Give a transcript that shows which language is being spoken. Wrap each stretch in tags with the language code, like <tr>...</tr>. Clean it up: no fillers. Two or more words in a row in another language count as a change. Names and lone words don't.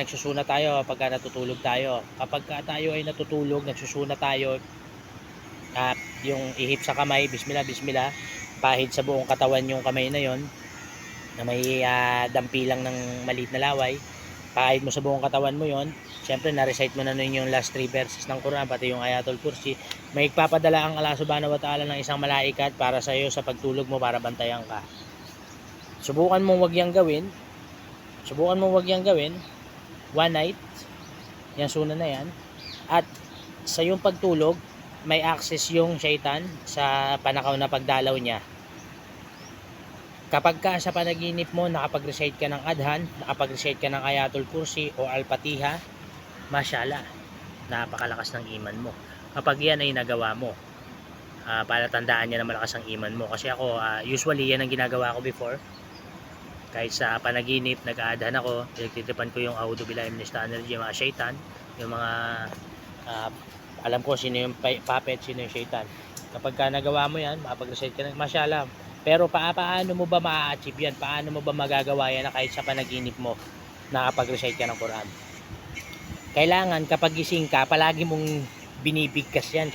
<tl>Nagsusuna tayo pagka natutulog tayo. Kapag tayo ay natutulog, nagsusuna tayo, yung ihip sa kamay,</tl> <ar>بسم الله، بسم الله,</ar> <tl>pahid sa buong katawan yung kamay na yon na may dampilang ng maliit na laway, pahid mo sa buong katawan mo yon. Siyempre na-recite mo na nun yung</tl> <en>last 3 verses</en> <tl>ng Quran, pati yung Ayatul Kursi. May ipapadala ang Allah</tl> <ar>سبحانه وتعالى</ar> <tl>ng isang malaikat para sa iyo sa pagtulog mo, para bantayan ka. Subukan mong wag yang gawin.</tl> <en>One night,</en> <tl>yan suna na yan. At sa yung pagtulog, may access yung shaitan sa panakaw na pagdalaw niya. Kapag ka sa panaginip mo nakapag-recite ka ng adhan, nakapag-recite ka ng Ayatul Kursi o Al-Fatiha, mashallah, napakalakas ng iman mo. Kapag yan ay nagawa mo, palatandaan niya na malakas ang iman mo. Kasi ako, usually yan ang ginagawa ko before. Kahit sa panaginip, nag-aadhan ako, pinagtitipan ko yung</tl> <ar>أعوذ بالله من الشيطان الرجيم,</ar> <tl>mga shaitan, yung mga alam ko sino yung puppet, sino yung shaitan. Kapag ka nagawa mo yan, makapag-recite ka ng mashallah. Pero paano mo ba ma-achieve yan? Paano mo ba magagawa yan na kahit sa panaginip mo nakapag-recite ka ng Quran? Kailangan kapag gising ka, palagi mong binibigkas yan.</tl>